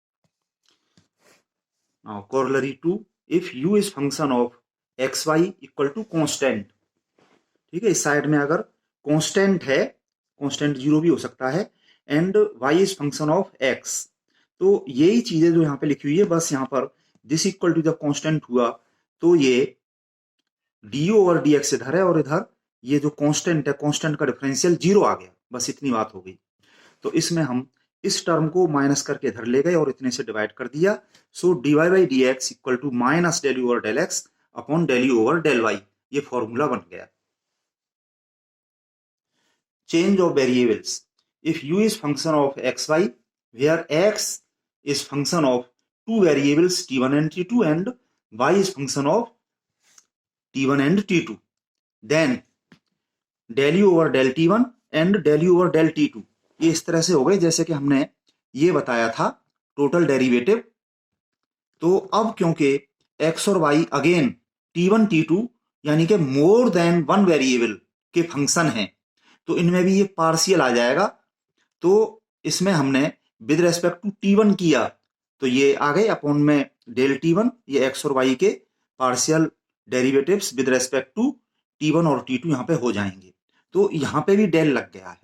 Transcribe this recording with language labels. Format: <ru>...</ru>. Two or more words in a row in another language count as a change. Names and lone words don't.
<en>now corollary 2, if u is function of xy equal to constant,</en> <hi>ठीक है, इस साइड में अगर कांस्टेंट है, कांस्टेंट 0 भी हो सकता है,</hi> <en>and y is function of x,</en> <hi>तो यही चीजें जो यहाँ पे लिखी हुई है, बस यहाँ पर</hi> <en>this equal to</en> <hi>जब कांस्टेंट हुआ तो ये</hi> <en>du over dx</en> <hi>इधर है, और इधर ये जो कांस्टेंट है, कांस्टेंट का डिफरेंशियल 0 आ गया, बस इतनी बात हो गई। तो इसमें हम इस टर्म को माइनस करके इधर ले गए और इतने से डिवाइड कर दिया,</hi> <en>so dy by dx equal to minus del u over del x upon del u over del y,</en> <hi>ये फॉर्मूला बन गया।</hi> <en>change of variables, if u is function of xy where x is function of two variables t1 and t2 and y is function of t1 and t2, then del u over del t1 and del u over del t2,</en> <hi>ये इस तरह से हो गए जैसे कि हमने ये बताया था</hi> <en>total derivative.</en> <hi>तो अब क्योंकि x और y अगेन t1 t2 यानी कि</hi> <en>more than one variable</en> <hi>के फंक्शन हैं, तो इनमें भी ये पार्शियल आ जाएगा, तो इसमें हमने</hi> <en>with respect to t1</en> <hi>किया तो ये आ गए अपॉन में डेल t1, ये x और y के</hi> <en>partial derivatives with respect to t1</en> <hi>और t2 यहाँ पे हो जाएंगे, तो यहाँ पे भी डेल लग गया है।</hi>